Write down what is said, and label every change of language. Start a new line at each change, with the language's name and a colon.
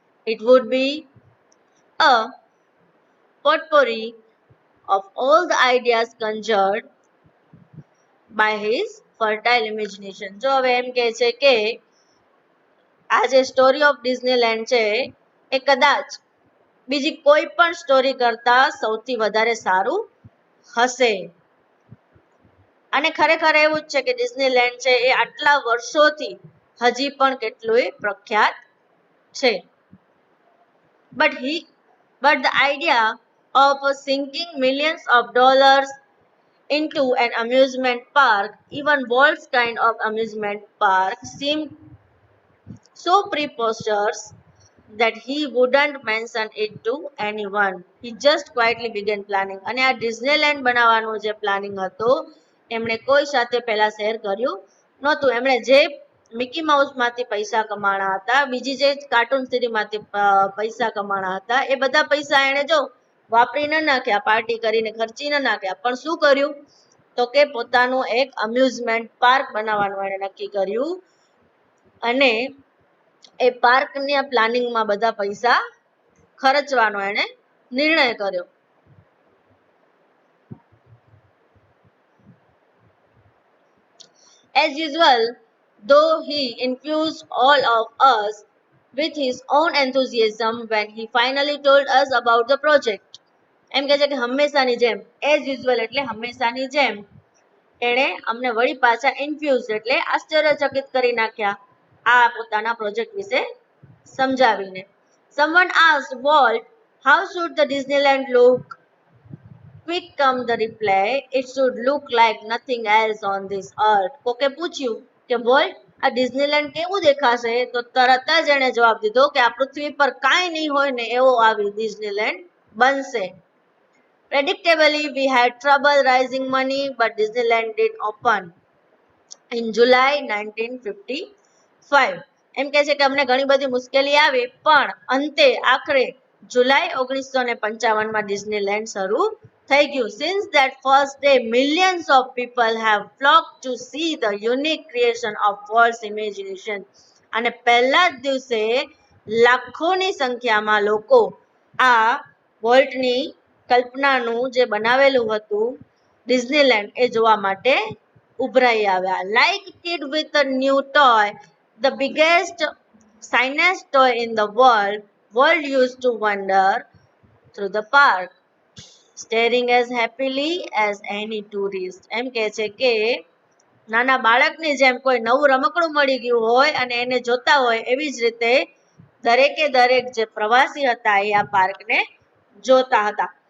English: It would be a potpourri of all the ideas conjured by his fertile imagination.
Gujarati: જો હવે એમ કહે છે કે આ જે સ્ટોરી ઓફ ડિઝનીલેન્ડ છે એ કદાચ બીજી કોઈ પણ સ્ટોરી કરતા સૌથી વધારે સારું હશે. અને ખરેખર એવું જ છે કે ડિઝનીલેન્ડ છે એ આટલા વર્ષોથી હજી પણ કેટલુંય પ્રખ્યાત છે.
English: But the idea of sinking millions of dollars into an amusement park, even Walt's kind of amusement park, seemed so preposterous that he wouldn't mention it to anyone. He just quietly began planning.
Gujarati: અને આ Disneyland બનાવવાનું જે planning હતો એમણે કોઈ સાથે પહેલા share કર્યું નહોતું. એમણે જે મિકી માઉસમાંથી પૈસા કમાણા હતા, બીજી જે કાર્ટૂન સિરીમાંથી પૈસા કમાણા હતા, એ બધા પૈસા એણે જો વાપરી ન નાખ્યા, પાર્ટી કરીને ખર્ચી ન નાખ્યા, પણ શું કર્યું તો કે પોતાનું એક અમ્યુઝમેન્ટ પાર્ક બનાવવાનું એણે નક્કી કર્યું અને એ પાર્કના પ્લાનિંગમાં બધા પૈસા ખર્ચવાનો એણે નિર્ણય કર્યો.
English: As usual, though he infused all of us with his own enthusiasm when he finally told us about the project.
Gujarati: એમ કહે છે કે હંમેશાની જેમ,
English: as usual
Gujarati: એટલે હંમેશાની જેમ, એણે અમને વળી પાછા ઇન્ફ્યુઝ એટલે આશ્ચર્યચકિત કરી નાખ્યા આ પોતાના પ્રોજેક્ટ વિશે સમજાવીને.
English: Someone asked Walt, how should the Disneyland look? Quick come the reply, it should look like nothing else on this earth.
Gujarati: કોકે પૂછ્યું કે વોલ્ટ આ ડિઝનીલેન્ડ કેવું દેખાશે, તો તરત જ એણે જવાબ દીધો કે આ પૃથ્વી પર કાંઈ નહીં હોય ને એવો આવી ડિઝનીલેન્ડ બનશે.
English: Predictably, we had trouble raising money, but Disneyland did open in July 1955.
Gujarati: એમ કહે છે કે અમને ઘણી બધી મુશ્કેલી આવી, પણ અંતે આખરે જુલાઈ 1955માં ડિઝનીલેન્ડ શરૂ થઈ ગયું.
English: Since that first day, millions of people have flocked to see the unique creation of Walt's imagination.
Gujarati: અને પહેલા જ દિવસે લાખોની સંખ્યામાં લોકો આ વોલ્ટની કલ્પનાનું જે બનાવેલું હતું ડિઝનીલેન્ડ એ જોવા માટે ઉભરાઈ આવ્યા.
English: Like a kid with a new toy, the biggest, shiniest toy in the world, Walt used to wander through the park, staring as happily as any tourist.
Gujarati: એમ કહે છે કે નાના બાળકની જેમ કોઈ નવું રમકડું મળી ગયું હોય અને એને જોતા હોય એવી જ રીતે દરેકે દરેક જે પ્રવાસી હતા એ આ પાર્કને જોતા હતા.